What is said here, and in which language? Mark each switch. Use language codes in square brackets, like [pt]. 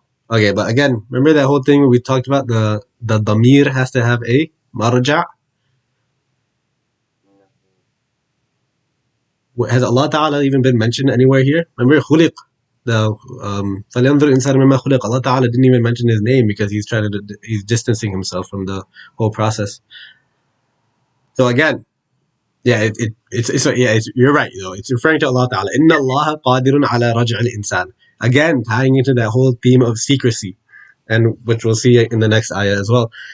[en] Okay, but again, remember that whole thing we talked about, the damir has to have a marja'. Has Allah Ta'ala even been mentioned anywhere here? Remember [ar] خُلِق, the فَلْيَنْظُرْ الْإِنسَانُ مِمَّا خُلِقَ. [en] Allah Ta'ala didn't even mention his name because he's distancing himself from the whole process. So again, yeah, you're right. It's referring to Allah Ta'ala. [ar] Inna Allah qadirun ala raj' al-insan. [en] Again, tying into that whole theme of secrecy, and which we'll see in the next ayah as well.